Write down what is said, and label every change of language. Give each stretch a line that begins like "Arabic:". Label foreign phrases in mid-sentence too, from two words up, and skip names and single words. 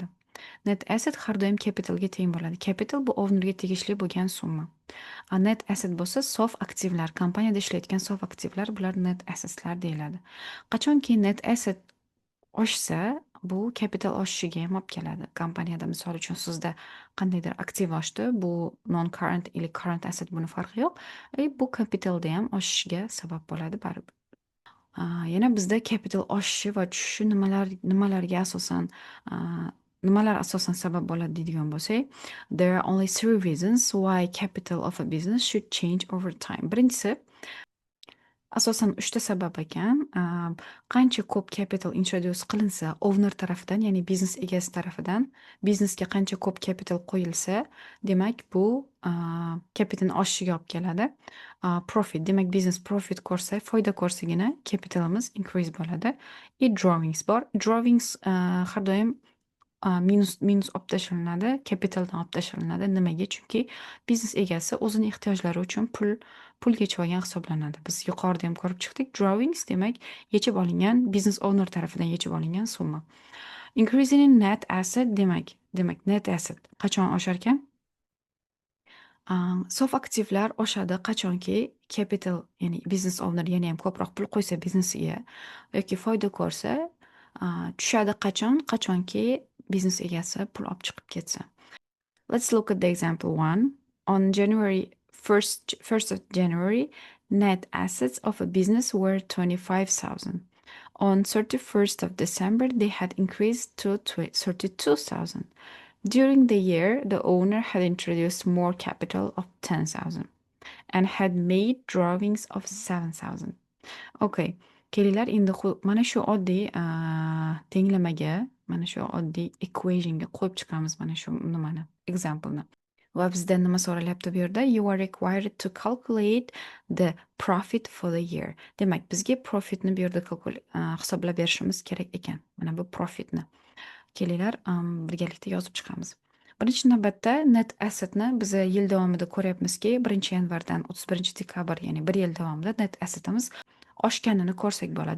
English: Net asset
Uzbek: har doim capitalga teng bo'ladi. Capital bu ownerga tegishli bo'lgan summa.
English: Net asset
Uzbek: bo'lsa sof aktivlar, kompaniyada ishlayotgan sof aktivlar, bular
English: net assetslar
Uzbek: deyiladi. Qachonki
English: net asset
Uzbek: oshsa, bu kapital oshishiga ham olib keladi. Kompaniyada misol uchun sizda qandaydir aktiv oshdi, bu non-current или
English: current asset,
Uzbek: buni farqi yo'q. Bu kapitalda ham oshishiga sabab bo'ladi baribir. Yana bizda capital oshishi va tushishi nimalarga asosan nimalar asosan sabab bo'ladi deydigan bo'lsak,
English: there are only three reasons why capital of a business should change over time.
Uzbek: Birinchisi, asosan uchta sabab ekan. Qancha ko'p
English: capital introduce
Uzbek: qilinsa owner tarafidan, ya'ni biznes egasi tarafidan, biznesga qancha ko'p capital qo'yilsa, demak bu capitalni oshishiga olib keladi. Profit, demak biznes profit ko'rsa, foyda ko'rsagina capitalimiz increase bo'ladi. Drawings bor. Drawings har doim minus olib tashlanadi, kapitaldan olib tashlanadi. Nimaga? Chunki biznes egasi o'zini ehtiyojlari uchun pul yechib olgan hisoblanadi. Biz yuqorida ham ko'rib chiqdik. Drawings demak yechib olingan, biznes owner tarafidan yechib olingan summa.
English: Increasing in net asset
Uzbek: demak
English: net asset
Uzbek: qachon oshar ekan? Sof aktivlar oshadi qachonki capital, ya'ni biznes owner yana ham ko'proq pul qo'ysa biznesiga yoki foyda ko'rsa, tushadi qachonki biznes egasi pul olib chiqib ketsa.
English: Let's look at the example one. On January 1st of January, net assets of a business were 25,000. On 31st of December, they had increased to 32,000. During the year, the owner had introduced more capital of 10,000 and had made drawings of 7,000. Okay.
Uzbek: Kelinglar, endi mana shu oddiy tenglamaga, mana shu oddiy equationga qo'yib chiqamiz mana shu nimani, example'ni. Va bizdan nima so'ralyapti bu yerda?
English: You are required to calculate the profit for the year.
Uzbek: Demak, bizga profitni bu yerda hisoblab berishimiz kerak ekan. Mana bu profitni. Kelinglar, birgalikda yozib chiqamiz. Birinchi navbatda
English: net assetni
Uzbek: biz yil davomida ko'ryapmizki, 1-yanvardan 31-dekabr, ya'ni bir yil davomida
English: net assetimiz
Uzbek: oshganini ko'rsak bo'ladi.